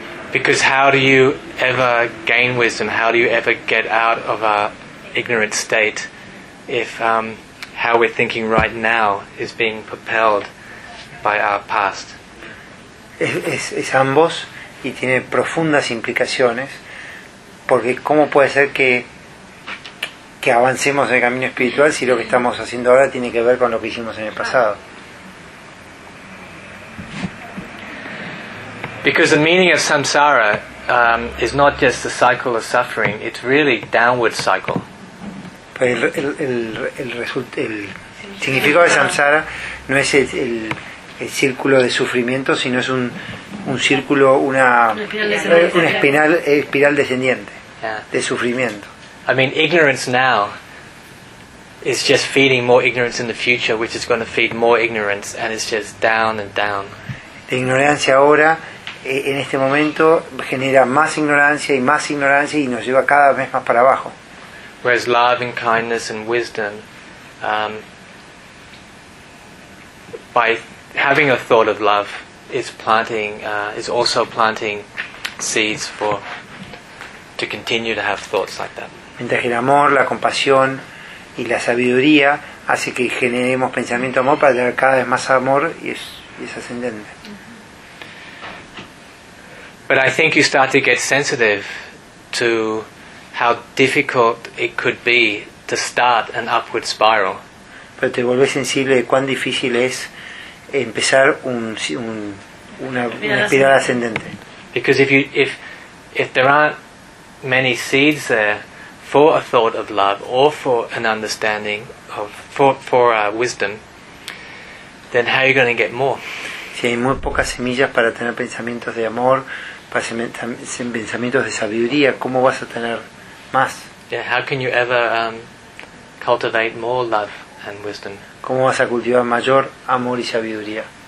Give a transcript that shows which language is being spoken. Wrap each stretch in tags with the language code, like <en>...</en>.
<en>Because how do you ever gain wisdom? How do you ever get out of our ignorant state if how we're thinking right now is being propelled by our past?</en> <es>Es ambos y tiene profundas implicaciones, porque ¿cómo puede ser que avancemos en el camino espiritual si lo que estamos haciendo ahora tiene que ver con lo que hicimos en el pasado?</es> <en>Because the meaning of samsara is not just the cycle of suffering, it's really downward cycle.</en> <es>El significado de samsara no es el círculo de sufrimiento, sino es un círculo, una espiral descendiente,</es> <en>yeah,</en> <es>de sufrimiento.</es> <en>I mean, ignorance now is just feeding more ignorance in the future, which is going to feed more ignorance, and it's just down and down.</en> <es>La ignorancia ahora, en este momento, genera más ignorancia y nos lleva cada vez más para abajo.</es> <en>Whereas love and kindness and wisdom, by having a thought of love, is also planting seeds for to continue to have thoughts like that.</en> <es>Mientras el amor, la compasión y la sabiduría hace que generemos pensamiento de amor para tener cada vez más amor y es ascendente.</es> <en>But I think you start to get sensitive to how difficult it could be to start an upward spiral.</en> <es>pero te volvés sensible de cuán difícil es empezar una espiral ascendente.</es> <en>Because if there aren't many seeds there for a thought of love or for an understanding of for wisdom, then how are you going to get more?</en> <es>Si hay muy pocas semillas para tener pensamientos de amor, para pensamientos de sabiduría, ¿cómo vas a tener más?</es> <en>Yeah, how can you ever cultivate more love and wisdom?</en> <es>¿Cómo vas a cultivar mayor amor y sabiduría?</es>